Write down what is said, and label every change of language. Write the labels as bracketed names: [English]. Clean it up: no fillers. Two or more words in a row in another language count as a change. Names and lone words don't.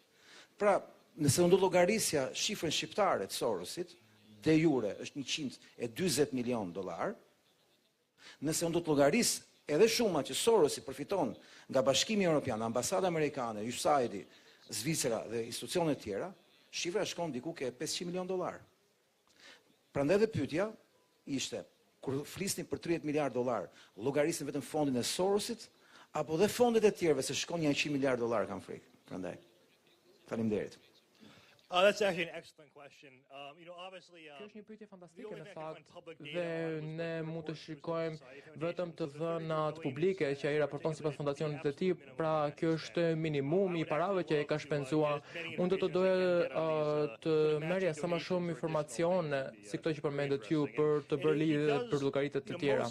[Albanian] Pra, nëse unë do llogarisja shifrën shqiptare të Sorosit, de jure është 140 milion dollar, nëse unë do të llogaris edhe shuma që Sorosi përfiton nga Bashkimi Evropian, Ambasada Amerikane, USAID, Zvicra dhe institucionet tjera, shifra shkon diku ke 500 milion dollar. Prandaj dhe pyetja ishte, kur flisnin për 30 miliard dollar, llogarisin vetëm fondin e Sorosit, apo dhe fondet e tjerëve se shkon 100 miliard dollar kam frikë. Prandaj. Faleminderit. [English] That's actually an excellent question. Obviously, [Albanian] Kjo është një pyetje fantastike në fakt dhe ne mund të shikojmë vetëm të dhënat publike që ai raporton sipas fondacionit të tij, pra kjo është minimumi I parave që ai ka shpenzuar. Unë do të doja të merrja sa më shumë informacione si këto që përmendet ju për të bërë lidhje për llogaritë të tjera.